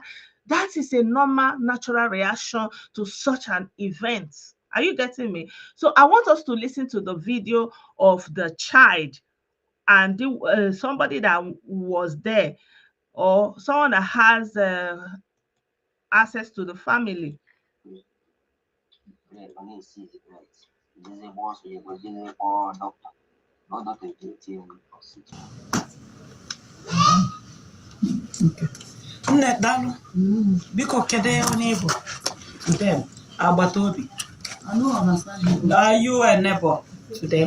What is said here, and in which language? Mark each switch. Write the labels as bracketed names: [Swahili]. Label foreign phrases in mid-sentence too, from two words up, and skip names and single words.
[English] That is a normal, natural reaction to such an event. Are you getting me? So I want us to listen to the video of the child and somebody that was there, or someone that has access to the family. [Igbo] Nne daalụ biko kedu onye bụ them agbata obi. [English] Are you a neighbor to them?